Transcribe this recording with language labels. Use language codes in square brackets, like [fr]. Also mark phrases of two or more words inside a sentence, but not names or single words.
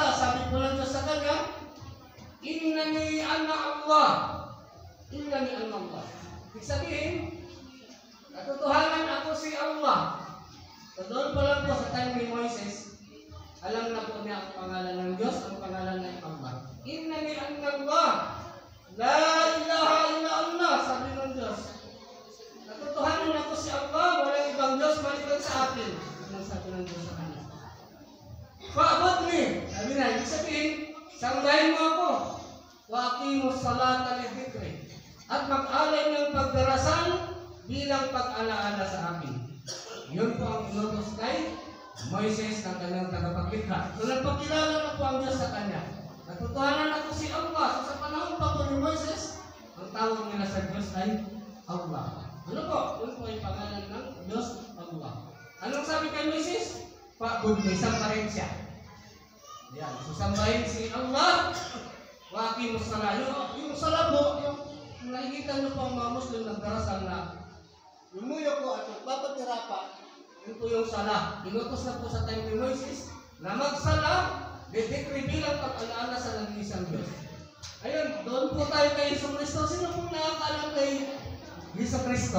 [tl] Sabi po ng Diyos sa kanya, [ar] إنني أنا الله. إنني أنا الله. [tl] Ibig sabihin, katotohanan ako si Allah. So doon pa lang po sa time ni Moises, alam na po niya ang pangalan ng Diyos, ang pangalan ng Allah. [ar] إنني أنا الله. لا إله إلا الله. [tl] Sabi ng Diyos, katotohanan ako si Allah, walang ibang Diyos maliban sa atin. Ang sabi ng Diyos sa kanya. Fa'budni. Sabi na, ibig sabihin, sanggahin mo ako. [ar] وأقم الصلاة لذكري. [tl] At mag-alay ng pagdarasal bilang pag-alaala sa akin. Yun po ang inutos kay Moises ng kanyang tagapaglikha. So nagpakilala na po ang Diyos sa kanya. Katotohanan ako si Allah. So sa panahon pa po ni Moises, ang tawag nila sa Diyos ay Allah. Ano po? Yun po yung pangalan ng Diyos, Allah. Anong sabi kay Moises? Fa'budni, sambahin siya. Yan. So sambahin si Allah. [ar] وأقم الصلاة. [tl] Yung salat po, yung nakikita nyo po ang mga Muslim nagdarasal na lumuyo po at magpapatira pa. Yun po yung salah. Inutos na po sa time ni Moises na magsala, didikri bilang pag-alaala sa nag-iisang Diyos. Ayun, doon po tayo kay Yesu Cristo. Sino pong nakakaalam kay Yesu Cristo?